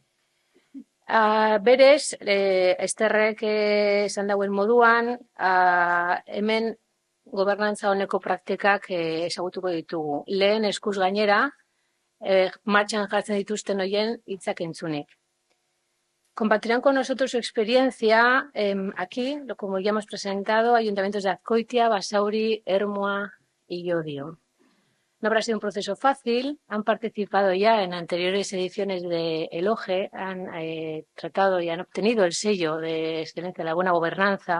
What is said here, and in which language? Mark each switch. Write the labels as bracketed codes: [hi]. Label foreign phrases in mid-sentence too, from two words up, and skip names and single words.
[eu] Berez, Esterrek esan dauen moduan, hemen gobernantza honeko praktikak ezagutuko ditugu. Lehen eskuz gainera, martxan jartzen dituzten hoien hitzak entzunik. [es] Compartirán con nosotros su experiencia aquí, como ya hemos presentado, ayuntamientos de Azkoitia, Basauri, Ermua y Llodio. No habrá sido un proceso fácil, han participado ya en anteriores ediciones de ELOGE, han tratado y han obtenido el sello de excelencia de la buena gobernanza.